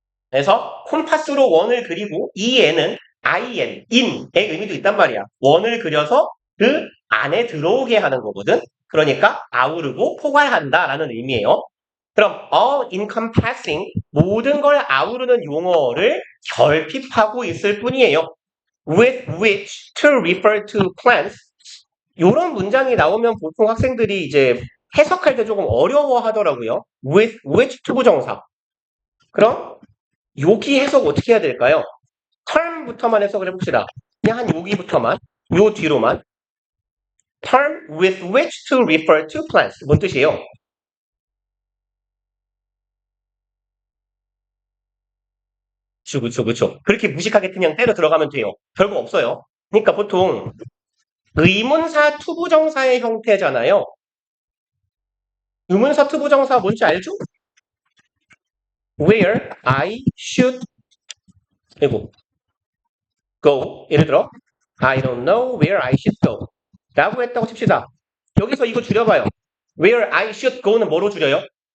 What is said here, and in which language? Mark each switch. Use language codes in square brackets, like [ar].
[ko] 그래서 콤파스로 원을 그리고 이 애는 in의 의미도 있단 말이야. 원을 그려서 그 안에 들어오게 하는 거거든. 그러니까 아우르고 포괄한다라는 의미예요. 그럼 all encompassing 모든 걸 아우르는 용어를 결핍하고 있을 뿐이에요. [en] With which to refer to plants. [ko] 이런 문장이 나오면 보통 학생들이 이제 해석할 때 조금 어려워하더라고요. With which 투부정사. 그럼 여기 해석 어떻게 해야 될까요? term부터만 해석을 해봅시다. 그냥 한 여기부터만, 요 뒤로만. [en] term with which to refer to plants. [ko] 뭔 뜻이에요? 그쵸. 그렇게 무식하게 그냥 때려 들어가면 돼요. 별거 없어요. 그러니까 보통 의문사 투부정사의 형태잖아요. 의문사 투부정사 뭔지 알죠? [en] Where I should [ko] 그리고 [en] go. [ko] 예를 들어 [en] I don't know where I should go. [ko] 라고 했다고 칩시다. 여기서 이거 줄여봐요. [en] Where I should go [ko] 는 뭐로 줄여요?